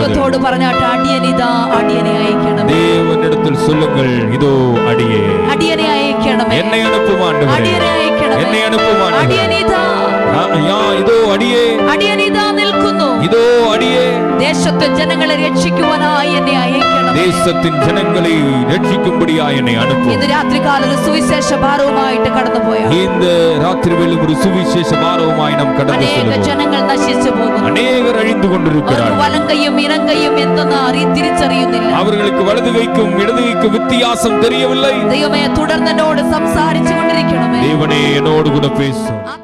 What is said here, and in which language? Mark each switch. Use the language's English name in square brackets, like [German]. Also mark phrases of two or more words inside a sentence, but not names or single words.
[Malayalam] ദൈവത്തോട് പറഞ്ഞാട്ട്, അടിയനിതാ, അടിയനെ അയക്കണം. [Tamil] தேவனிடத்தில் சொல்லுங்கள், இதோ அடியே, [Malayalam] അടിയനെ അയക്കണം. [Tamil] என்னை அனுப்பும் ஆண்டவரே, [Malayalam] അടിയനെ അയക്കണം. [Tamil] என்னை அனுப்பும் ஆண்டவரே, [Malayalam] അടിയനിതാ, [Tamil] இதோ அடியே, [Malayalam] അടിയനിതാ നിൽക്കുന്നു. [Tamil] இதோ அடியே, [Malayalam] ദേശത്തെ ജനങ്ങളെ രക്ഷിക്കുവാനായി എന്നെ അയക്കണം. [Tamil] தேசத்தின் ஜனங்களை ரட்சிக்கும்படியாய் என்னை அனுப்பும். [Malayalam] ഇന്ന് രാത്രികാലം ഒരു സുവിശേഷ ഭാരവുമായിട്ട് കടന്നുപോയ [Tamil] இந்த ராத்திரிவேளையில் ஒரு சுவிசேஷ பாரவுமாய் நாம் கடந்து [Malayalam] അനേക [Tamil] செல்வோம். [Malayalam] ജനങ്ങൾ നശിച്ചു പോകുന്നു. [Tamil] அநேகர் அழிந்து [Malayalam] അവർ [Tamil] கொண்டிருக்கிறார்கள். [Malayalam] വലങ്കയും ഇറങ്കയും എന്തെന്ന് തിരിച്ചറിയുന്നില്ല. [Tamil] அவர்களுக்கு வலது கைக்கும் இடது கைக்கும் வித்தியாசம் தெரியவில்லை. [Malayalam] ദൈവമേ, തുടർന്ന് എന്നോട് സംസാരിച്ചു കൊണ്ടിരിക്കണമേ. [Tamil] தேவனே, என்னோடு கூட பேசும்.